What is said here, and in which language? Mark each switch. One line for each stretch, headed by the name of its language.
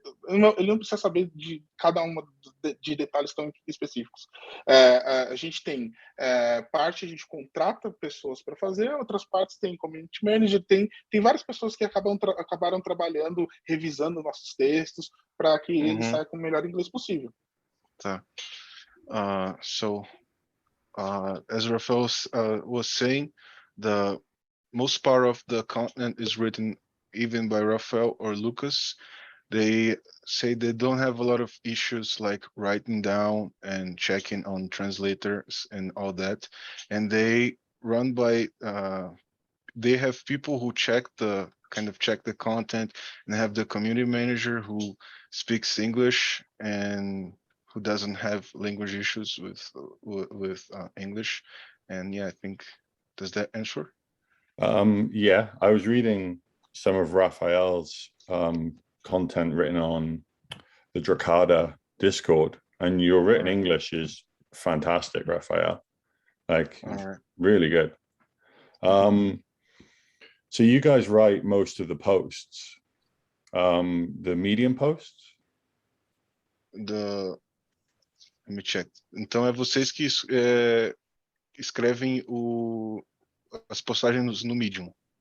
Portuguese: Ele não precisa saber de cada uma de detalhes tão específicos. A gente tem parte a gente contrata pessoas para fazer, outras partes tem community manager, tem várias pessoas que acabaram trabalhando, revisando nossos textos para que ele saia com o melhor inglês possível. Tá.
English: So, as Rafael was saying, the most part of the content is written even by Rafael or Lucas. They say they don't have a lot of issues like writing down and checking on translators and all that. And they run by, they have people who check the content, and have the community manager who speaks English and who doesn't have language issues with English. And yeah, I think, does that answer? Yeah, I was reading some of Raphael's content written on the Dracada Discord, and your written English is fantastic, Raphael. Like, really good. So you guys write most of the posts, the Medium posts? Let me check.
Portuguese: Então é vocês que escrevem as postagens no Medium.